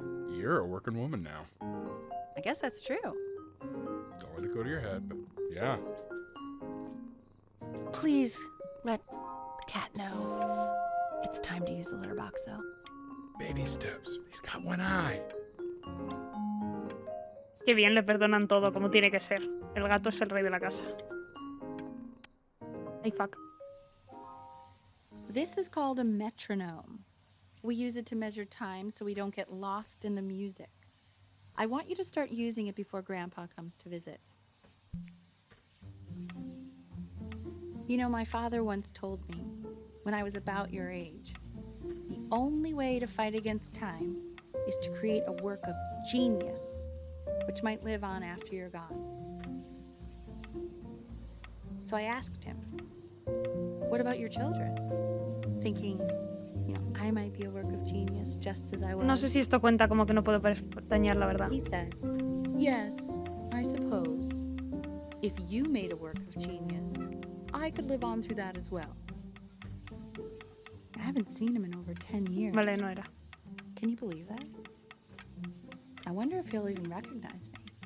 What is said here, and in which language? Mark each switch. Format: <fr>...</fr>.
<en>You're a working woman now. I guess that's true. Don't let it go to your head, but yeah. Please let the cat know. It's time to use the litter box, though. Baby steps. He's got one eye.</en> <es>Qué bien, le perdonan todo, como tiene que ser. El gato es el rey de la casa.</es> <en>Ay, fuck. This is called a metronome. We use it to measure time so we don't get lost in the music. I want you to start using it before Grandpa comes to visit. You know, my father once told me, when I was about your age, the only way to fight against time is to create a work of genius, which might live on after you're gone. So I asked him, what about your children? Thinking, You know, I might be a work of genius just as I was.</en> <es>No sé si esto cuenta como que no puedo pestañear, la verdad.</es> <en>He said, yes, I suppose. If you made a work of genius, I could live on through that as well. I haven't seen him in over 10 years.</en> <es>Vale, no era.</es> <en>Can you believe that? I wonder if he'll even recognize me.</en>